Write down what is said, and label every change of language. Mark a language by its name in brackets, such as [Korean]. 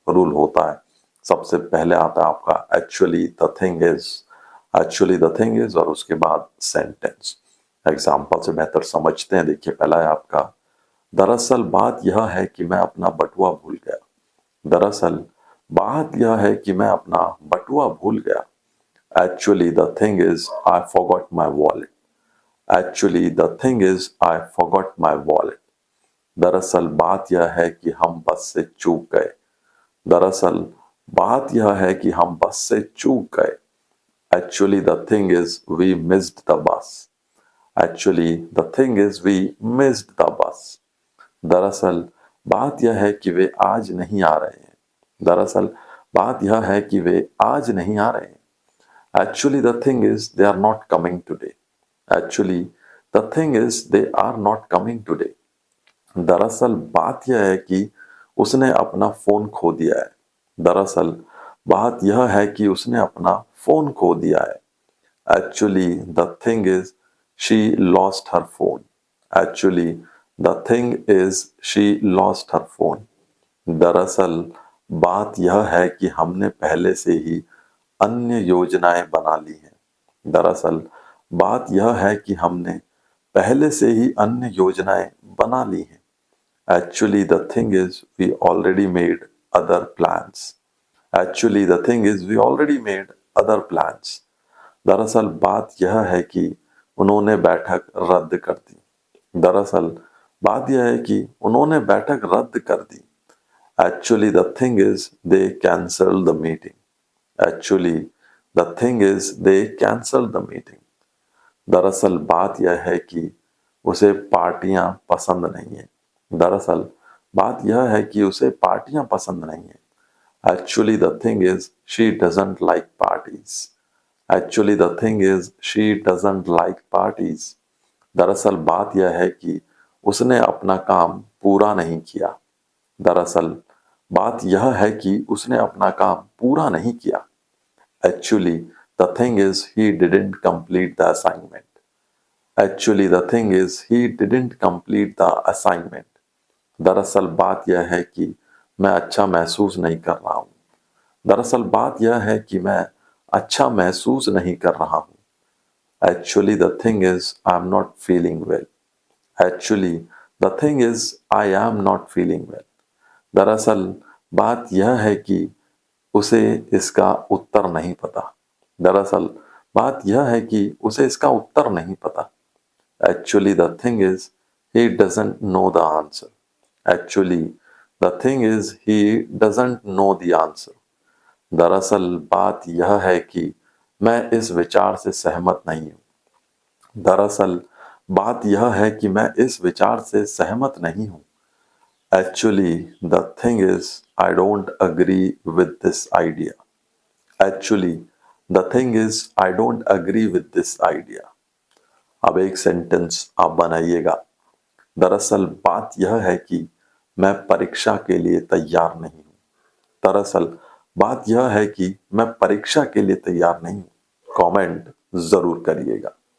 [Hindi] Rule होता है, सबसे पहले आता है आपका actually the thing is. Actually the thing is और उसके बाद सेंटेंस। एग्जाम्पल से बेहतर समझते हैं। देखिए, पहला है आपका, दरअसल बात यह है कि मैं अपना बटुआ भूल गया। दरअसल बात यह है कि मैं अपना बटुआ भूल गया। [English] Actually, the thing is, I forgot my wallet. Actually, the thing is, I forgot my wallet. [Hindi] दरअसल बात यह है कि हम बस से चूक गए। दरअसल बात यह है कि हम बस से चूक गए। [English] Actually, the thing is, we missed the bus. Actually, the thing is, we missed the bus. [Hindi] दरअसल बात यह है कि वे आज नहीं आ रहे हैं। दरअसल बात यह है कि वे आज नहीं आ रहे हैं। [English] Actually, the thing is, they are not coming today. Actually, the thing is, they are not coming today. [Hindi] दरअसल बात यह है कि उसने अपना फोन खो दिया है। दरअसल बात यह है कि उसने अपना फोन खो दिया है। [English] Actually, the thing is, she lost her phone. Actually, the thing is, she lost her phone. [Hindi] दरअसल बात यह है कि हमने पहले से ही अन्य योजनाएं बना ली हैं। दरअसल बात यह है कि हमने पहले से ही अन्य योजनाएं बना ली हैं। [English] Actually, the thing is, we already made other plans. Actually, the thing is, we already made other plans. [Hindi] दरअसल बात यह है कि उन्होंने बैठक रद्द कर दी। दरअसल बात यह है कि उन्होंने बैठक रद्द कर दी। [English] Actually, the thing is, they cancelled the meeting. Actually, the thing is, they cancelled the meeting. [Hindi] दरअसल बात यह है कि उसे पार्टियां पसंद नहीं है। दरअसल बात यह है कि उसे पार्टियां पसंद नहीं है। [English] Actually, the thing is, she doesn't like parties. Actually, the thing is, she doesn't like parties. [Hindi] दरअसल बात यह है कि उसने अपना काम पूरा नहीं किया। दरअसल बात यह है कि उसने अपना काम पूरा नहीं किया। [English] Actually, the thing is, he didn't complete the assignment. Actually, the thing is, he didn't complete the assignment. [Hindi] दरअसल बात यह है कि मैं अच्छा महसूस नहीं कर रहा हूँ। दरअसल बात यह है कि मैं अच्छा महसूस नहीं कर रहा हूँ। [English] Actually, the thing is, I'm not feeling well. Actually, the thing is, I am not feeling well. [Hindi] दरअसल बात यह है कि उसे इसका उत्तर नहीं पता। दरअसल बात यह है कि उसे इसका उत्तर नहीं पता। [English] Actually, the thing is, he doesn't know the answer. Actually, the thing is, he doesn't know the answer. [Hindi] दरअसल बात यह है कि मैं इस विचार से सहमत नहीं हूँ। दरअसल बात यह है कि मैं इस विचार से सहमत नहीं हूँ। [English] Actually, the thing is, I don't agree with this idea. Actually, the thing is, I don't agree with this idea. [Hindi] अब एक सेंटेंस आप बनाइएगा। दरअसल बात यह है कि मैं परीक्षा के लिए तैयार नहीं हूँ। दरअसल बात यह है कि मैं परीक्षा के लिए तैयार नहीं हूँ। कमेंट जरूर करिएगा।